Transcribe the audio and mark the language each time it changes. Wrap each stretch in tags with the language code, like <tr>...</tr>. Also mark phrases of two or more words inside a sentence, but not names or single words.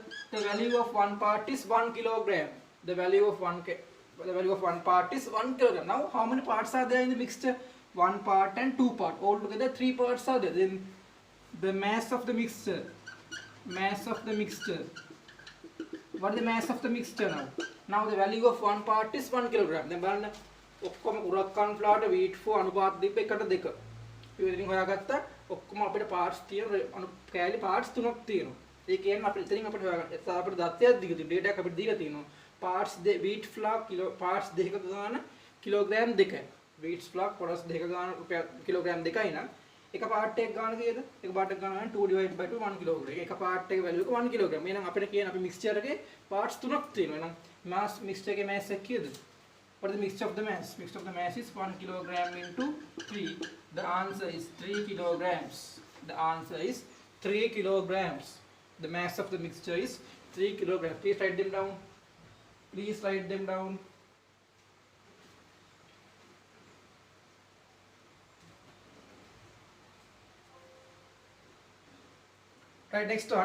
<en>The value of 1 part is 1 kilogram. The value of 1 part is 1 kilogram. Now how many parts are there in the mixture? 1 part and 2 part. Altogether 3 parts are there. Then the mass of the mixture. What is the mass of the mixture now? Now the value of 1 part is 1 kilogram.</en> <si>Then බලන්න ඔක්කොම</si> <en>Kurakkam flour to wheat flour</en> <si>අනුපාත දීප එකට දෙක. ඉතින් හොයාගත්තා ඔක්කොම අපිට parts තියෙන කෑලි parts 3ක් තියෙනවා. ඒ කියන්නේ අපිට ඉතින් අපිට හොයාගන්න. අපිට දත්තයක් දීලා තියෙනවා. data එක අපිට දීලා තියෙනවා.</si> <en>parts wheat flour parts</en> <si>දෙකක ගාන කිලෝග්‍රෑම් 2යි.</si> <en>wheat flour parts</en> <si>දෙකක ගාන කිලෝග්‍රෑම් 2යි නම් එක part එකක ගාන කීයද? එක part එකක ගාන</si> <en>2 divided by 2 1 kilogram.</en> <si>එක part එකේ value එක 1 kilogram. එහෙනම් අපිට කියන අපි mixture එකේ parts 3ක් තියෙනවා. එහෙනම්</si> <en>mass mixture</en> <si>එකේ mass එක කීයද?</si> <en>What is the mixture of the mass? Mixture of the mass is 1 kilogram into 3. The answer is 3 kilograms. The answer is 3 kilograms. The mass of the mixture is 3 kilograms. Please write them down. Please write them down. Right, next one.</en>